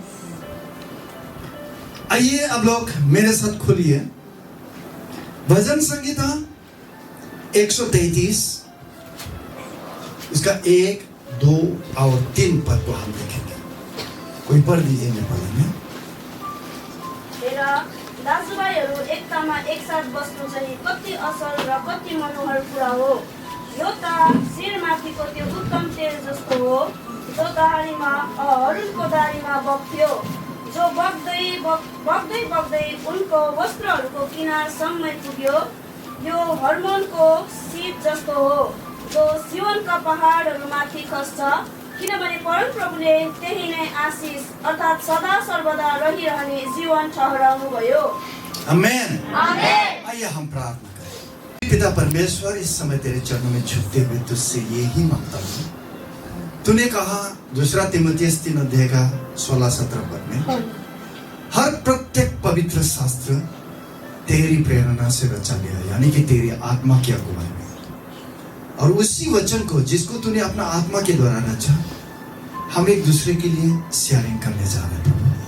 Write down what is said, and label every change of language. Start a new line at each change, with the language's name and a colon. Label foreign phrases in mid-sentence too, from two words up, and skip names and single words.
Hindi: आइए अब लोग मेरे साथ खोलिए भजन संगीता 133, उसका 1, 2 और 3 पद को हम देखेंगे। कोई पढ़ दीजिए नेपाली में।
Nepali: दाजुभाइहरू एकतामा एकसाथ बस्नु चाहिँ कति असल र कति मनोहर कुरा हो। यो त शिरमाथिको त्यो उत्तम तेल जस्तो हो, जो दाढीमा अरुणको दाढीमा बग्थ्यो, जो बग्दै बग्दै उनको वस्त्रहरूको किनारसम्म पुग्यो। यो हर्मोनको शीत जस्तो हो, जो सियोनका पहाडहरूमाथि खस्छ, किनभने परमप्रभुले त्यही नै आशिष अर्थात् सदा सर्वदा रहिरहने जीवन ठहराउनु भयो।
Hindi: आमेन। आइए हम प्रार्थना करें। पिता परमेश्वर, इस समय तेरे चरणों में झुकते हुए तुझसे यही मांगता हूँ। तूने कहा 2 तीमुथियुस 3 अध्याय का 16-17 पद में, हर प्रत्येक पवित्र शास्त्र तेरी प्रेरणा से रचा गया, यानी कि तेरी आत्मा की अगुवाई में, और उसी वचन को जिसको तूने अपना आत्मा के द्वारा रचा, हम एक दूसरे के लिए शेयरिंग करने जा रहे हैं।